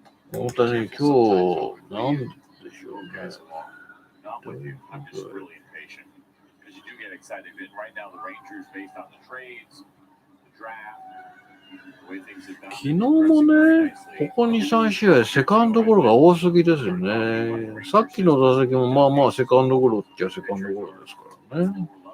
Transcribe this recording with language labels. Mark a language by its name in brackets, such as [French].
[Japanese] 大谷、今日なんでしょうね。 [English] not with you. I'm just really impatient because you do get excited. And right now, the Rangers, based on the trades, the draft, the way things have gone. [Japanese] 昨日もね、ここ2、3試合、セカンドゴロが多すぎですよね。さっきの打席もまあまあセカンドゴロっちゃセカンドゴロですからね。